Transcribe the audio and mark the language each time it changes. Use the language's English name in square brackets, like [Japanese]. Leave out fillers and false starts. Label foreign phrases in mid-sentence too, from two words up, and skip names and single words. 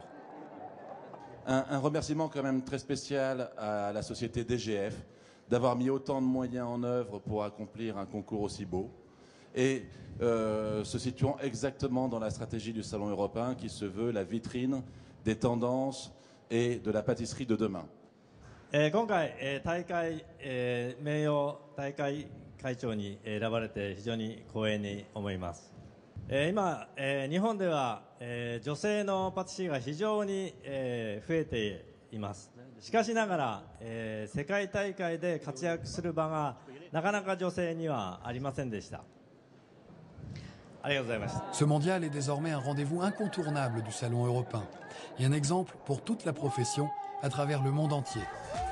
[French] Un remerciement quand même très spécial à la société DGF d'avoir mis autant de moyens en œuvre pour accomplir un concours aussi beau et se situant exactement dans la stratégie du Salon européen qui se veut la vitrine des tendances et de la pâtisserie de demain. [Japanese] 今回、大会、名誉大会会長に選ばれて非常に光栄に思います。今、日本では、女性のパティシエが非常に、増えています。しかしながら、世界大会で活躍する場がなかなか女性にはありませんでした。ありがとうございました。 [French] Ce mondial est désormais un rendez-vous incontournable du Salon européen et un exemple pour toute la profession à travers le monde entier.